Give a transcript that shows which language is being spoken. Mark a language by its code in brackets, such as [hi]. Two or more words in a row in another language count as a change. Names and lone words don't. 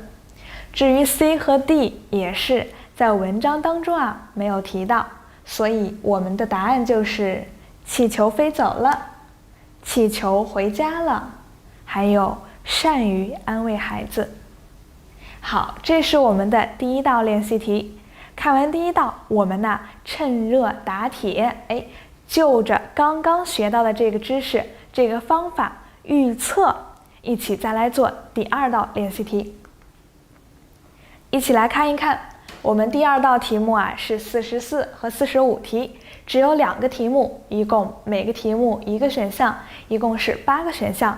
[zh] 至於 C 和 D 也是在文章當中沒有提到，所以我們的答案就是氣球飛走了，氣球回家了，還有善於安慰孩子。好，這是我們的第一道練習題。看完第一道，我們趁熱打鐵，就着剛剛學到的這個知識，這個方法預測，一起再來做第二道練習題。一起來看一看，我們第二道題目是44和45題，只有2個題目，一共每個題目1個選項，一共是8個選項。